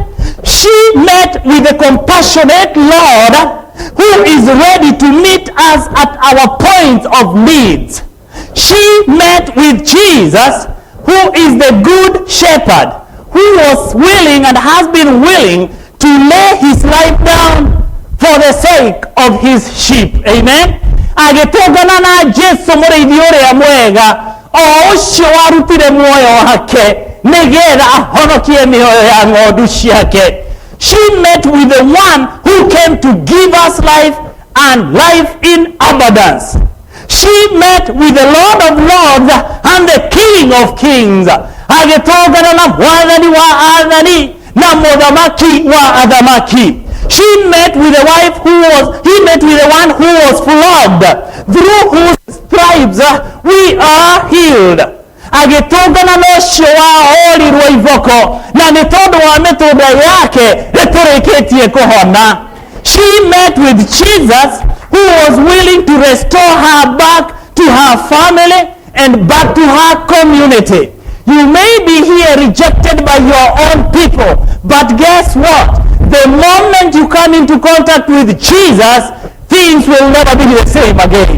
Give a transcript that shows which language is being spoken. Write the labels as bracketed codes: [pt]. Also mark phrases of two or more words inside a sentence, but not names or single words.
[en] She met with the compassionate Lord, who is ready to meet us at our points of needs. She met with Jesus, who is the good shepherd, who was willing and has been willing to lay his life down for the sake of his sheep. Amen. [ki] Agitogana na Jesu mũrĩithi ũrĩa mwega, o ũcio warutire muoyo wake nĩgetha ahonokie mĩoyo ya ng'ondu ciake. [en] She met with the one who came to give us life and life in abundance. She met with the Lord of Lords and the King of Kings. [ki] Agitogana na mwathani wa athani na muthamaki wa athamaki. [en] He met with the one who was flogged, through whose stripes we are healed. [ki] Agitungana n'ũcio wahorirwo iboko na nĩ tondũ wa mĩtũnda yake nĩtũrĩkĩtie kũhona. [en] She met with Jesus, who was willing to restore her back to her family and back to her community. You may be here rejected by your own people, but guess what? The moment you come into contact with Jesus, things will never be the same again.